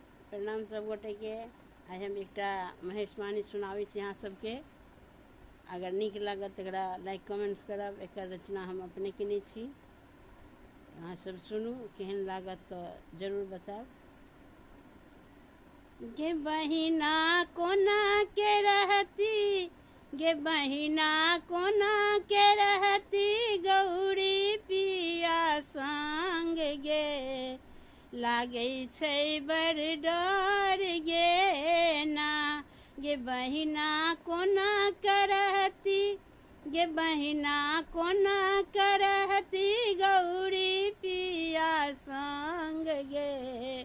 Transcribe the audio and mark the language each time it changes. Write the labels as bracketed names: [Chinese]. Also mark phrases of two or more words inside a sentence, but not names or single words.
[Maithili] प्रणाम सब गोटे के। आज हम एक महेशवाणी सुनावे यहाँ सबके। अगर निक लागत तकरा [English] like comments [Maithili] करब। एक रचना हम अपने केने छी, अहाँ सब सुनू, केहन लागत तो जरूर बताब। गे बहिना कोना के रहती, गे बहिना कोना के रहती, गौरी पिया संग गे। लागे छै बड़ डर गे ना, गे बहिना कोना के रहती, गे बहिना कोना के रहती, गौरी पिया संग गे।